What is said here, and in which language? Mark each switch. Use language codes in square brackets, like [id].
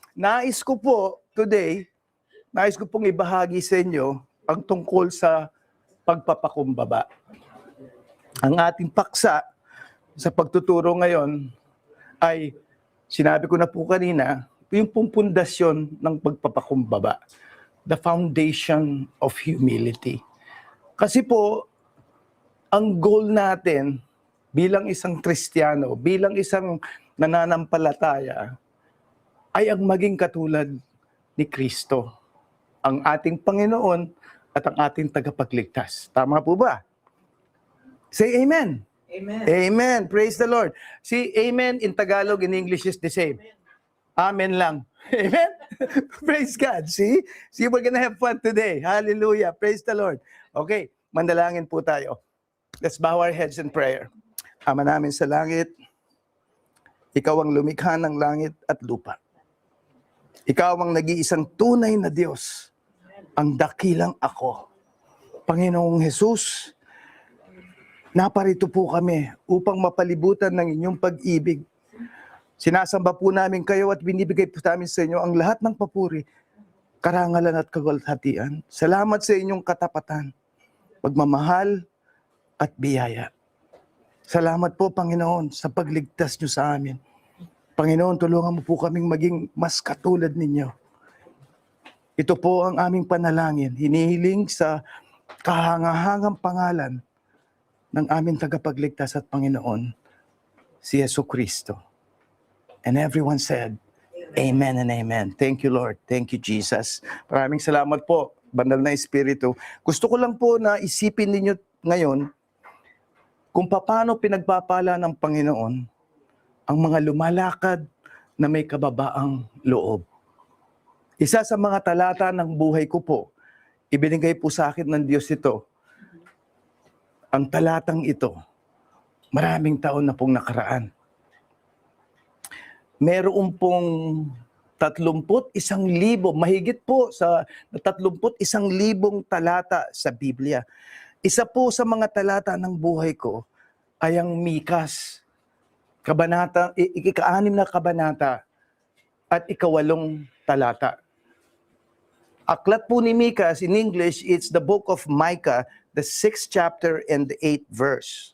[tl] Nais ko po today, nais ko pong ibahagi sa inyo ang tungkol sa pagpapakumbaba. Ang ating paksa sa pagtuturo ngayon ay, sinabi ko na po kanina, yung pong pundasyon ng pagpapakumbaba. [en] The foundation of humility. [tl] Kasi po, ang goal natin bilang isang Kristiyano, bilang isang nananampalataya, ay ang maging katulad ni Kristo, ang ating Panginoon at ang ating tagapagligtas. Tama po ba? [en] Say amen. [tl] Amen. [en] Amen. Praise the Lord. See, amen in Tagalog, in English is the same. Amen lang. Amen? Praise God. See, we're gonna have fun today. Hallelujah. Praise the Lord. [tl] Okay, mandalangin po tayo. [en] Let's bow our heads in prayer. [tl] Ama namin sa langit, Ikaw ang lumikha ng langit at lupa. Ikaw ang nag-iisang tunay na Diyos, ang dakilang ako. Panginoong Hesus, naparito po kami upang mapalibutan ng inyong pag-ibig. Sinasamba po namin kayo at binibigay po namin sa inyo ang lahat ng papuri, karangalan at kaluwalhatian. Salamat sa inyong katapatan, pagmamahal at biyaya. Salamat po, Panginoon, sa pagligtas niyo sa amin. Panginoon, tulungan mo po kaming maging mas katulad ninyo. Ito po ang aming panalangin, hinihiling sa kahangahangang pangalan ng aming tagapagligtas at Panginoon, si Jesucristo. [en] And everyone said, Amen and Amen. Thank you, Lord. Thank you, Jesus. [tl] Maraming salamat po, Banal na Espiritu. Gusto ko lang po na isipin ninyo ngayon kung paano pinagpapala ng Panginoon ang mga lumalakad na may kababaang loob. Isa sa mga talata ng buhay ko po, ibinigay po sa akin ng Diyos ito. Ang talatang ito, maraming taon na pong nakaraan. Meron pong 31,000, mahigit po sa 31,000 talata sa Biblia. Isa po sa mga talata ng buhay ko ay ang Mikas, ika-6 na kabanata at ika-8 talata. Aklat po ni Mikas, [en] in English, it's the book of Micah, the 6th chapter and the 8th verse.